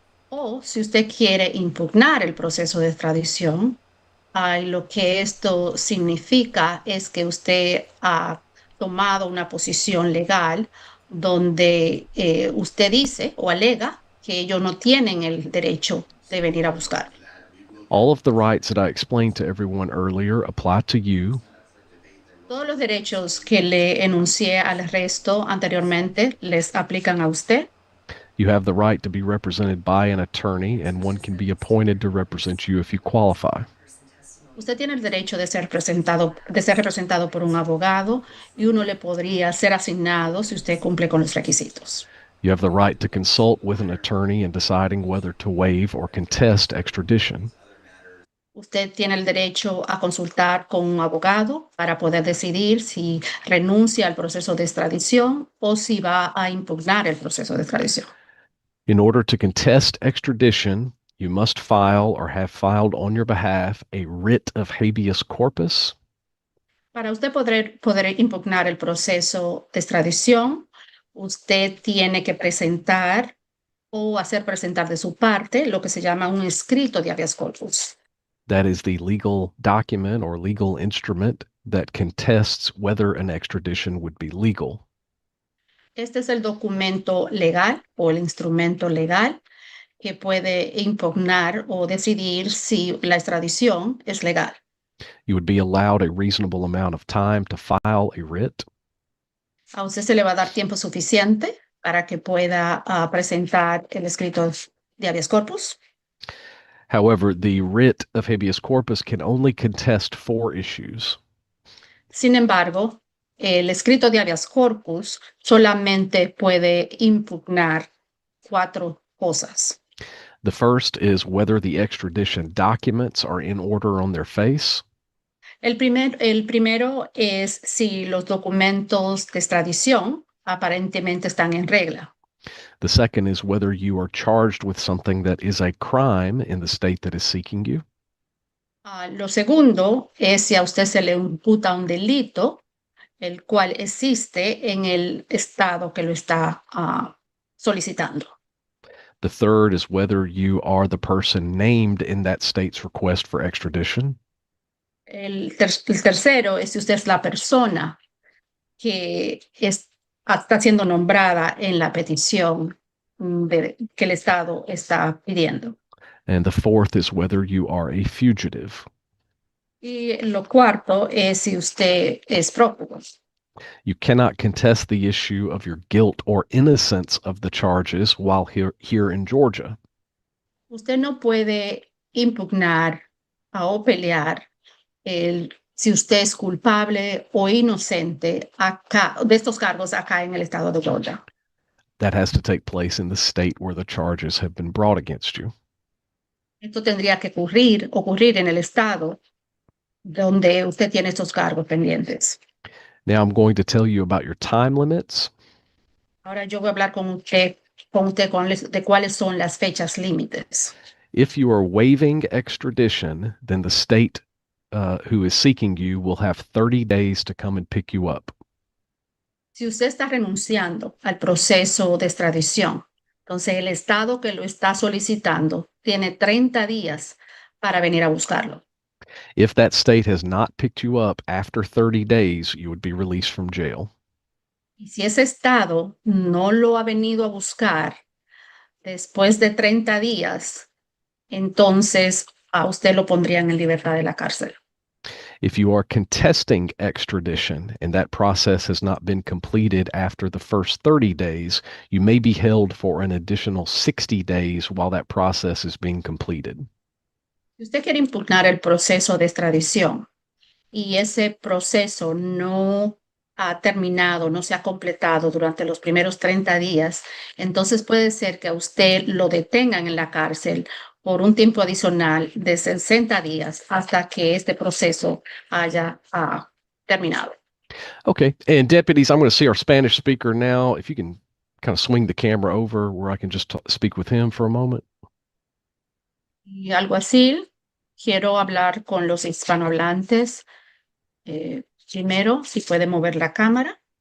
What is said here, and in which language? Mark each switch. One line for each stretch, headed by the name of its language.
Spanish: O si usted quiere impugnar el proceso de extradición, lo que esto significa es que usted ha tomado una posición legal donde usted dice o alega que ellos no tienen el derecho de venir a buscar.
English: All of the rights that I explained to everyone earlier apply to you.
Spanish: Todos los derechos que le enuncié al resto anteriormente les aplican a usted.
English: You have the right to be represented by an attorney, and one can be appointed to represent you if you qualify.
Spanish: Usted tiene el derecho de ser representado por un abogado y uno le podría ser asignado si usted cumple con los requisitos.
English: You have the right to consult with an attorney in deciding whether to waive or contest extradition.
Spanish: Usted tiene el derecho a consultar con un abogado para poder decidir si renuncia al proceso de extradición o si va a impugnar el proceso de extradición.
English: In order to contest extradition, you must file or have filed on your behalf a writ of habeas corpus.
Spanish: Para usted poder impugnar el proceso de extradición, usted tiene que presentar o hacer presentar de su parte lo que se llama un escrito de habeas corpus.
English: That is the legal document or legal instrument that contests whether an extradition would be legal.
Spanish: Este es el documento legal o el instrumento legal que puede impugnar o decidir si la extradición es legal.
English: You would be allowed a reasonable amount of time to file a writ.
Spanish: A usted se le va a dar tiempo suficiente para que pueda presentar el escrito de habeas corpus.
English: However, the writ of habeas corpus can only contest 4 issues.
Spanish: Sin embargo, el escrito de habeas corpus solamente puede impugnar 4 cosas.
English: The first is whether the extradition documents are in order on their face.
Spanish: El primero es si los documentos de extradición aparentemente están en regla.
English: The second is whether you are charged with something that is a crime in the state that is seeking you.
Spanish: Lo segundo es si a usted se le imputa un delito, el cual existe en el estado que lo está solicitando.
English: The third is whether you are the person named in that state's request for extradition.
Spanish: El tercero es si usted es la persona que está siendo nombrada en la petición que el Estado está pidiendo.
English: And the fourth is whether you are a fugitive.
Spanish: Y lo cuarto es si usted es prófugo.
English: You cannot contest the issue of your guilt or innocence of the charges while here in Georgia.
Spanish: Usted no puede impugnar o pelear si usted es culpable o inocente de estos cargos acá en el estado de Georgia.
English: That has to take place in the state where the charges have been brought against you.
Spanish: Esto tendría que ocurrir en el estado donde usted tiene estos cargos pendientes.
English: Now I'm going to tell you about your time limits.
Spanish: Ahora yo voy a hablar con usted de cuáles son las fechas límites.
English: If you are waiving extradition, then the state who is seeking you will have 30 days to come and pick you up.
Spanish: Si usted está renunciando al proceso de extradición, entonces el estado que lo está solicitando tiene 30 días para venir a buscarlo.
English: If that state has not picked you up after 30 days, you would be released from jail.
Spanish: Y si ese estado no lo ha venido a buscar después de 30 días, entonces a usted lo pondrían en libertad de la cárcel.
English: If you are contesting extradition and that process has not been completed after the first 30 days, you may be held for an additional 60 days while that process is being completed.
Spanish: Si usted quiere impugnar el proceso de extradición y ese proceso no ha terminado, no se ha completado durante los primeros 30 días, entonces puede ser que a usted lo detengan en la cárcel por un tiempo adicional de 60 días hasta que este proceso haya terminado.
English: Okay, and deputies, I'm going to see our Spanish speaker now. If you can kind of swing the camera over where I can just speak with him for a moment.
Spanish: Y algo así, quiero hablar con los hispanohablantes. Primero, si puede mover la cámara.